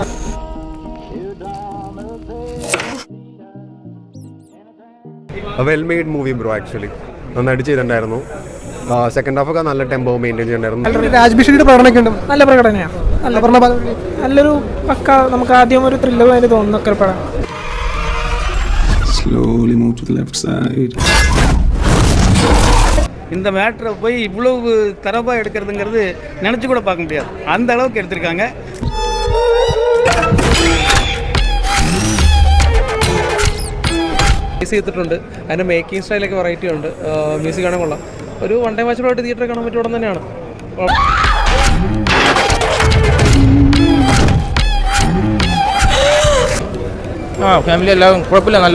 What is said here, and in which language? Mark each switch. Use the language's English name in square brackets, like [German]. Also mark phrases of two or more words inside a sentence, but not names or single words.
[English] well made movie bro, [Malayalam] ആക്ച്വലി നന്നായിട്ട് ചെയ്തിട്ടുണ്ടായിരുന്നു. [English] second half [Malayalam] ഒക്കെ നല്ല [English] tempo maintain [Malayalam] ചെയ്തിട്ടുണ്ടായിരുന്നു. രാജ്വി ഷെട്ടിയുടെ പ്രകടനമൊക്കെ ഉണ്ട്, നല്ല പ്രകടനമാണ്. നല്ലൊരു പക്ക, നമുക്ക് ആദ്യം ഒരു ത്രില്ലർ ആയിട്ട് തോന്നുന്നൊക്കെ പടം. [English] Slowly move to the left side. [Tamil] இந்த மேட்டரை போய் இவ்வளவு தரவாக எடுக்கிறதுங்கிறது நினச்சி கூட பார்க்க முடியாது, அந்த அளவுக்கு எடுத்திருக்காங்க. [Malayalam] ചെയ്തിട്ടുണ്ട്. അതിൻ്റെ മേക്കിംഗ് സ്റ്റൈലൊക്കെ വെറൈറ്റി ഉണ്ട്. മ്യൂസിക് കാണാൻ കൊള്ളാം. ഒരു [English] one time [Malayalam] വാച്ചിലായിട്ട് തിയേറ്ററിൽ കാണാൻ പറ്റിയ ഉടൻ തന്നെയാണ്. ഫാമിലി എല്ലാം കുഴപ്പമില്ല, നല്ല